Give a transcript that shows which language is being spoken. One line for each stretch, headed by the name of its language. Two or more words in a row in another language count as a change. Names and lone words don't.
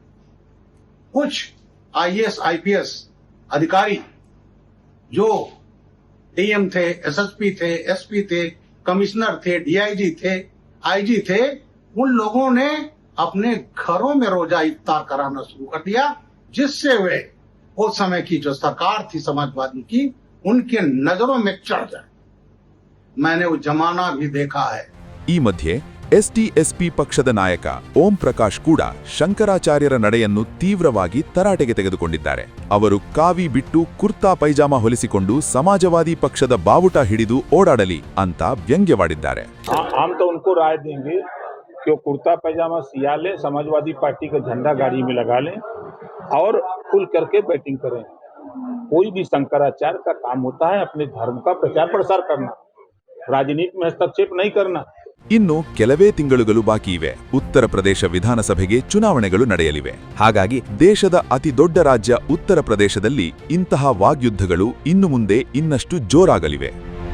Hindi: कुछ आईएएस आईपीएस अधिकारी जो डीएम थे, एसएसपी थे, एसपी थे, कमिश्नर थे, डीआईजी थे, आईजी थे, उन लोगों ने अपने घरों में रोजा इफ्तार कराना शुरू कर दिया, जिससे वे उस समय की जो सरकार थी समाजवादी की, उनके नजरों में चढ़ जाए. मैंने वो जमाना भी देखा है.
Kannada: ಈ ಮಧ್ಯೆ ಎಸ್ಟಿಎಸ್ಪಿ ಪಕ್ಷದ ನಾಯಕ ಓಂ ಪ್ರಕಾಶ್ ಕೂಡ ಶಂಕರಾಚಾರ್ಯರ ನಡೆಯನ್ನು ತೀವ್ರವಾಗಿ ತರಾಟೆಗೆ ತೆಗೆದುಕೊಂಡಿದ್ದಾರೆ. ಅವರು ಕಾವಿ ಬಿಟ್ಟು ಕುರ್ತಾ ಪೈಜಾಮಾ ಹೊಲಿಸಿಕೊಂಡು ಸಮಾಜವಾದಿ ಪಕ್ಷದ ಬಾವುಟ ಹಿಡಿದು ಓಡಾಡಲಿ ಅಂತ ವ್ಯಂಗ್ಯವಾಡಿದ್ದಾರೆ.
Hindi: कुर्ता पैजामा सिया ले, समाजवादी पार्टी का झंडा गाड़ी में लगा लें और खुल करके बैटिंग करें. कोई भी शंकराचार्य का काम होता है अपने धर्म का प्रचार प्रसार करना, राजनीति में हस्तक्षेप नहीं करना.
Kannada: ಇನ್ನು ಕೆಲವೇ ತಿಂಗಳುಗಳು ಬಾಕಿ ಇವೆ. ಉತ್ತರ ಪ್ರದೇಶ ವಿಧಾನಸಭೆಗೆ ಚುನಾವಣೆಗಳು ನಡೆಯಲಿವೆ. ಹಾಗಾಗಿ ದೇಶದ ಅತಿ ದೊಡ್ಡ ರಾಜ್ಯ ಉತ್ತರ ಪ್ರದೇಶದಲ್ಲಿ ಇಂತಹ ವಾಗ್ಯುದ್ಧಗಳು ಇನ್ನು ಮುಂದೆ ಇನ್ನಷ್ಟು ಜೋರಾಗಲಿವೆ.